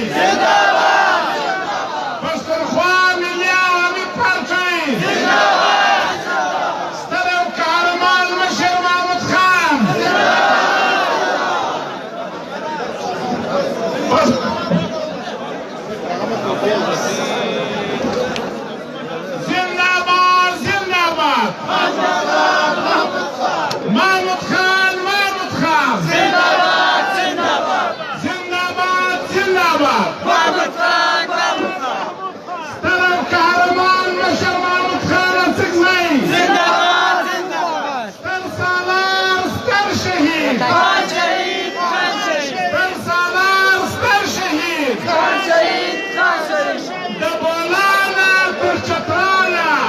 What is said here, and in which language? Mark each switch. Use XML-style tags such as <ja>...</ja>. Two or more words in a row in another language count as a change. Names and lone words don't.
<ps>پښتونخوا ملي عوامي پارټۍ ستر او قهرمان مشر محمود خان محمود خان محمود خان زنده‌باد زنده‌باد زنده‌باد زنده‌باد محمود خان محمود خان ستر او قهرمان مشر محمود خان اڅکزی زنده‌باد زنده‌باد ستر سالار ستر شهید خان شهید خان شهید ستر سالار ستر شهید خان شهید خان شهید د بولانا تر چتراله</ps>